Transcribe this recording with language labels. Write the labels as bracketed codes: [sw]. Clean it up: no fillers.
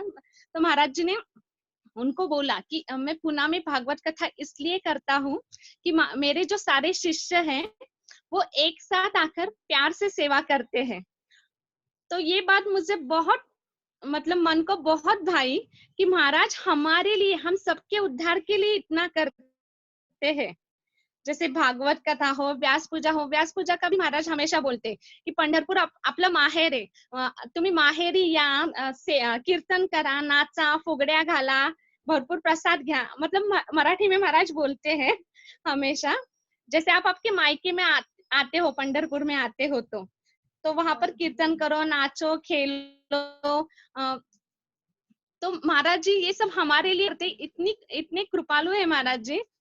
[hi] तो महाराज जी ने उनको बोला कि मैं पुणे में भागवत कथा इसलिए करता हूँ कि मेरे जो सारे शिष्य हैं वो एक साथ आकर प्यार से सेवा करते हैं। तो ये बात मुझे बहुत मतलब मन को बहुत भाई कि महाराज हमारे लिए, हम सबके उद्धार के लिए इतना करते हैं। जैसे भागवत कथा हो, व्यास पूजा हो, व्यास पूजा का भी महाराज हमेशा बोलते की [mr] पंढरपूर आपलं माहेर आहे, तुम्ही माहेरी या कीर्तन करा, नाचा, फुगड्या घाला, भरपूर प्रसाद घ्या, [hi] मतलब मराठी में महाराज बोलते हैं हमेशा, जैसे आप आपके मायके में आते हो, पंढरपुर में आते हो तो वहां पर कीर्तन करो, नाचो, खेलो। तो महाराज जी ये सब हमारे लिए करते, इतनी इतने कृपालु है महाराज जी।